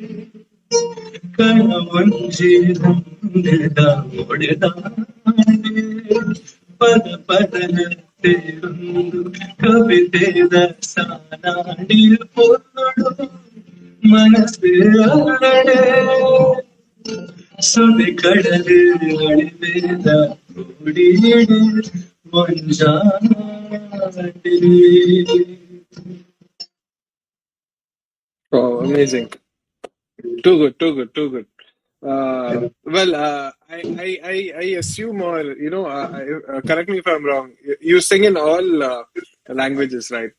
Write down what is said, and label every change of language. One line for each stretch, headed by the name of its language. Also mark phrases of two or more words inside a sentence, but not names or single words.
Tulu: ಕಣವೊಂಜಿ ರಂಗದ ಒಡೆದಾಡೆ ಪದ ಪದಲ ಸೇರೊಂದು ಕವಿತೆದ ಸಾಲಾಡಿ ಪೊಲ್ಲುಡು ಮನಸ್ಸು ಅರಡೆ ಸುಡಿ ಕಡಲು ಅಳಿವೆದ ಓಡಿಯಡೆ ಮುಂಜಾನೆ.
English: Oh, amazing. Too good, too good, too good. Well, I assume, or correct me if I'm wrong. You sing in all languages, right?